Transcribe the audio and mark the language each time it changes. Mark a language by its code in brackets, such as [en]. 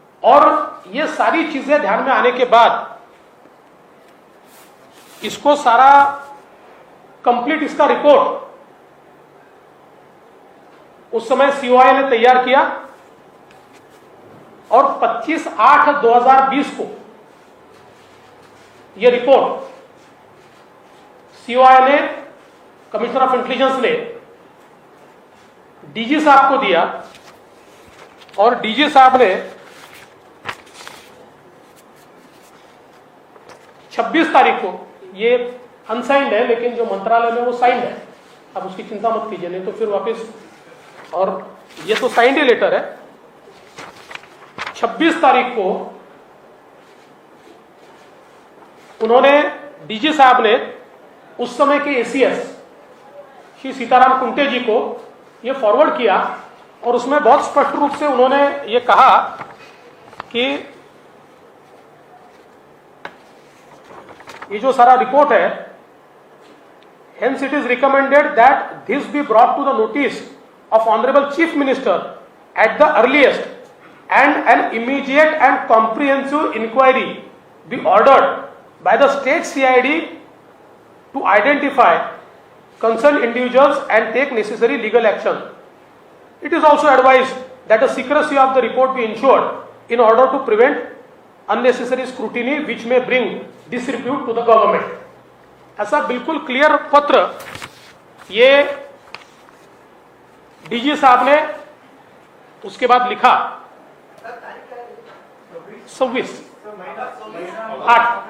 [hi] और ये सारी चीजें ध्यान में आने के बाद इसको सारा कंप्लीट इसका रिपोर्ट उस समय सीओआई ने तैयार किया और 25/8/2020 को यह रिपोर्ट सीओआई ने, कमिश्नर ऑफ इंटेलिजेंस ने डीजी साहब को दिया और डीजी साहब ने 26 तारीख को, ये अनसाइंड है लेकिन जो मंत्रालय में वो साइंड है, अब उसकी चिंता मत कीजिए, नहीं तो फिर वापस, और ये तो साइंड ही लेटर है। 26 तारीख को उन्होंने, डीजी साहब ने उस समय के एसीएस श्री सीताराम कुंटे जी को ये फॉरवर्ड किया और उसमें बहुत स्पष्ट रूप से उन्होंने ये कहा कि ये जो सारा रिपोर्ट है, [en] hence it is recommended that this be brought to the notice of Honorable Chief Minister at the earliest and an immediate and comprehensive inquiry be ordered by the state CID to identify concerned individuals and take necessary legal action. It is also advised that the secrecy of the report be ensured in order to prevent unnecessary scrutiny which may bring disrepute to the government. [hi] ऐसा बिल्कुल clear पत्र ये DG साहब ने उसके बाद लिखा 26/8।